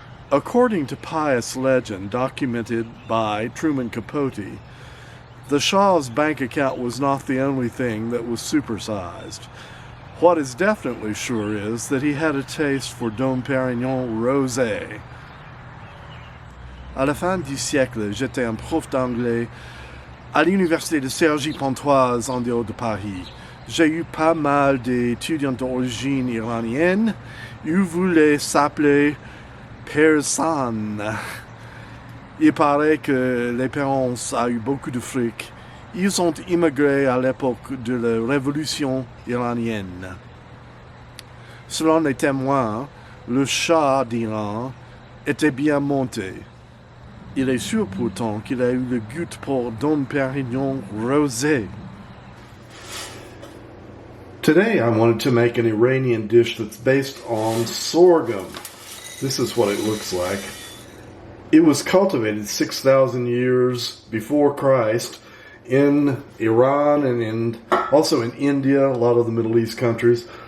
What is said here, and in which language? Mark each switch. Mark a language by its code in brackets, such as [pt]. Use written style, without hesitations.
[en] According to pious legend documented by Truman Capote, the Shah's bank account was not the only thing that was supersized. What is definitely sure is that he had a taste for Dom Pérignon rosé. [fr] À la fin du siècle, j'étais un prof d'anglais à l'université de Cergy-Pontoise en dehors de Paris. J'ai eu pas mal d'étudiants d'origine iranienne. Ils voulaient s'appeler persanne. Il paraît que les parents ont eu beaucoup de fric. Ils ont immigré à l'époque de la révolution iranienne. Selon les témoins, le Shah d'Iran était bien monté. Il est sûr pourtant qu'il a eu le goût pour Dom Pérignon rosé. [en] Today I wanted to make an Iranian dish that's based on sorghum. This is what it looks like. It was cultivated 6,000 years before Christ in Iran and also in India, a lot of the Middle East countries.